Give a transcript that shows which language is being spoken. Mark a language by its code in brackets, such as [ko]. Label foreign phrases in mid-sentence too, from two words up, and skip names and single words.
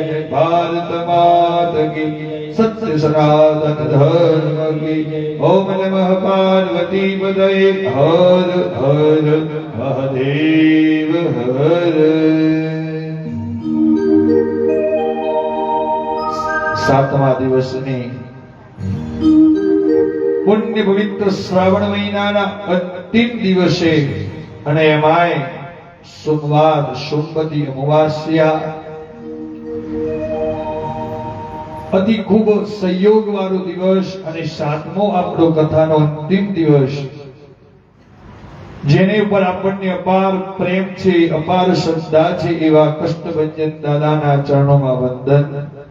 [hi] भारत माता की सत्य सनातन धर्म की जय। ओम नमः पार्वती पतये हर हर महादेव हर। [gu] सातमा દિવસની પુણ્ય પવિત્ર શ્રાવણ મહિનાના અંતિમ દિવસે અને એમાંય સોમવાર સોમવતી અમાવાસ્યા અતિ ખૂબ સંયોગ વાળો દિવસ અને સાતમો આપણો કથાનો અંતિમ દિવસ, જેને ઉપર આપણને અપાર પ્રેમ છે, અપાર શ્રદ્ધા છે એવા કષ્ટભંજન દાદાના ચરણોમાં વંદન.